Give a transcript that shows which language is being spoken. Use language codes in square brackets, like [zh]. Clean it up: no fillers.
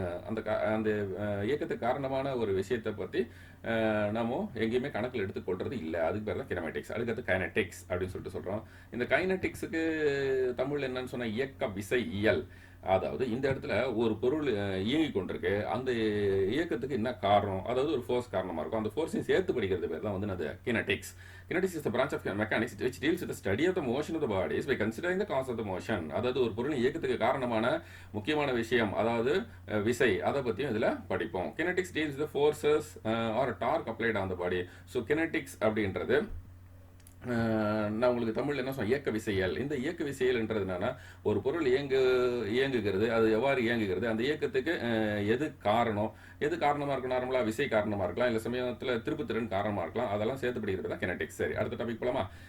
[ta] அந்த இயக்கத்துக்கு காரணமான ஒரு விஷயத்தை பற்றி நம்ம எங்கேயுமே கணக்கில் எடுத்துக்கொள்றது இல்லை. அதுக்கு பேர் தான் கினமெட்டிக்ஸ். அதுக்கடுத்து கைனட்டிக்ஸ் அப்படின்னு சொல்லிட்டு சொல்கிறோம். இந்த கைனட்டிக்ஸுக்கு தமிழ் என்னன்னு சொன்னால் இயக்க விசை இயல். அதாவது இந்த இடத்துல ஒரு பொருள் இயங்கி கொண்டிருக்கு, அந்த இயக்கத்துக்கு என்ன காரணம், அதாவது ஒரு ஃபோர்ஸ் காரணமாக இருக்கும், அந்த ஃபோர்ஸையும் சேர்த்து படிக்கிறது பேர் தான் வந்து அது கினட்டிக்ஸ். [en] Kinetics is the branch of mechanics which deals with the study of the motion of the bodies by considering the cause of the motion. [ta] அதாவது ஒரு பொருள் இயக்கத்துக்கு காரணமான முக்கியமான விஷயம், அதாவது விசை, அதை பற்றியும் இதில் படிப்போம். [en] Kinetics deals with the forces or torque applied on the body. [ta] So kinetics அப்படின்றது நான் உங்களுக்கு தமிழில் என்ன சொன்னேன், இயக்க விசையல். இந்த இயக்க விசையல்ன்றது என்னன்னா, ஒரு பொருள் இயங்குகிறது, அது எவ்வாறு இயங்குகிறது, அந்த இயக்கத்துக்கு எது காரணம், எது காரணமாக இருக்கும், நார்மலாக விசை காரணமாக இருக்கலாம், இல்லை சமயத்தில் திருப்புத்திறன் காரணமாக இருக்கலாம், அதெல்லாம் சேர்த்து படிக்கிறது தான் கினெட்டிக்ஸ். சரி, அடுத்த டாபிக் போலாமா.